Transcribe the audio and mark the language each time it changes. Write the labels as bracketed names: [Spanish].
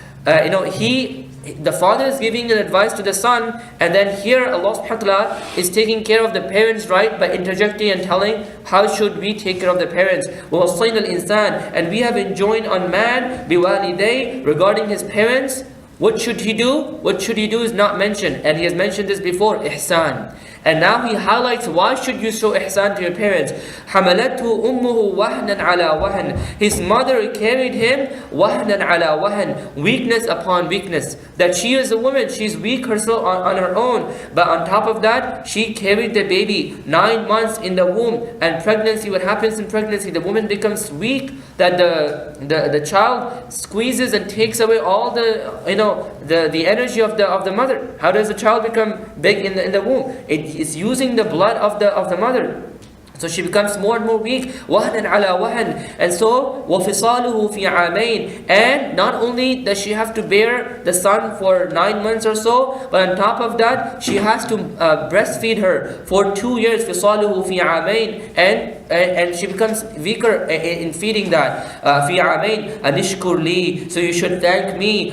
[English] The father is giving an advice to the son, and then here Allah subhanahu wa ta'ala is taking care of the parents, right, by interjecting and telling how should we take care of the parents. [Arabic] وَوَصَّيْنَا الْإِنسَانِ, [English] and we have enjoined on man [Arabic] بِوَالِدَيْهِ, [English] regarding his parents. What should he do? What should he do is not mentioned, and he has mentioned this before, ihsan. And now he highlights why should you show ihsan to your parents. [Arabic] حَمَلَتْهُ أُمُّهُ وَهْنًا عَلَى وَهْنٍ, [English] his mother carried him [Arabic] وَهْنًا عَلَى وَهْنٍ, [English] weakness upon weakness. That she is a woman, she's weak herself on her own, but on top of that, she carried the baby 9 months in the womb. And pregnancy, what happens in pregnancy? The woman becomes weak, that the child squeezes and takes away all the energy of the mother. How does the child become big in the womb? It is using the blood of the mother. So she becomes more and more weak. [Arabic] وَهْنًا عَلَى وَهْنٍ. [English] And so, [Arabic] وَفِصَالُهُ فِي عَامَيْنِ. [English] And not only does she have to bear the son for 9 months or so, but on top of that, she has to breastfeed her for 2 years. [Arabic] فِصَالُهُ فِي عَامَيْنِ. [English] And she becomes weaker in feeding that. [Arabic] فِي عَامَيْنِ أَنِشْكُرْ لِي. [English] So you should thank me.